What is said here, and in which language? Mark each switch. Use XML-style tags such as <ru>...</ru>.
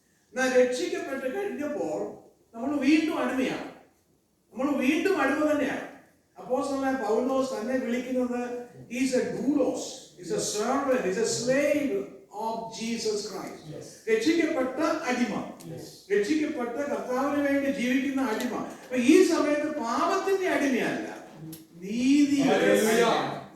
<ml>എന്നാൽ രക്ഷിക്കപ്പെട്ട് കഴിഞ്ഞപ്പോൾ നമ്മൾ വീണ്ടും അടിമയാണ്. നമ്മൾ വീണ്ടും അടിമ തന്നെയാണ്. അപ്പോസ്തലനായ പൗലോസ് തന്നെ വിളിക്കുന്നത്</ml> <en>he's a doulos, he's a servant, he's a slave of Jesus Christ.</en> <ml>രക്ഷിക്കപ്പെട്ട അടിമ, രക്ഷിക്കപ്പെട്ട കർത്താവിന് വേണ്ടി ജീവിക്കുന്ന അടിമ. അപ്പൊ ഈ സമയത്ത് പാപത്തിന്റെ അടിമയല്ല, നീതിയുടെ അടിമയാണ്.</ml>